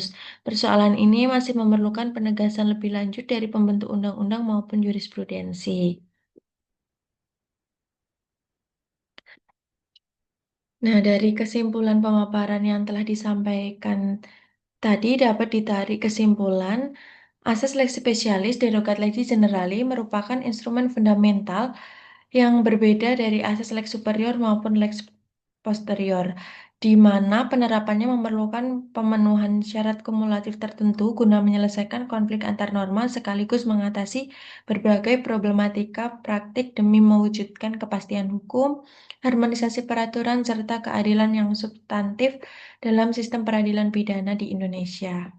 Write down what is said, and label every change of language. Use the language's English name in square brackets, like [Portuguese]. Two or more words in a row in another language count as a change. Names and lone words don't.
[Indonesian] Persoalan ini masih memerlukan penegasan lebih lanjut dari pembentuk undang-undang maupun jurisprudensi. Nah, dari kesimpulan pemaparan yang telah disampaikan tadi dapat ditarik kesimpulan asas [Latin] lex specialis derogat legis generali [Indonesian] merupakan instrumen fundamental yang berbeda dari asas [Latin] lex superior [Indonesian] maupun [Latin] lex posterior, [Indonesian] di mana penerapannya memerlukan pemenuhan syarat kumulatif tertentu guna menyelesaikan konflik antar norma sekaligus mengatasi berbagai problematika praktik demi mewujudkan kepastian hukum, harmonisasi peraturan, serta keadilan yang substantif dalam sistem peradilan pidana di Indonesia.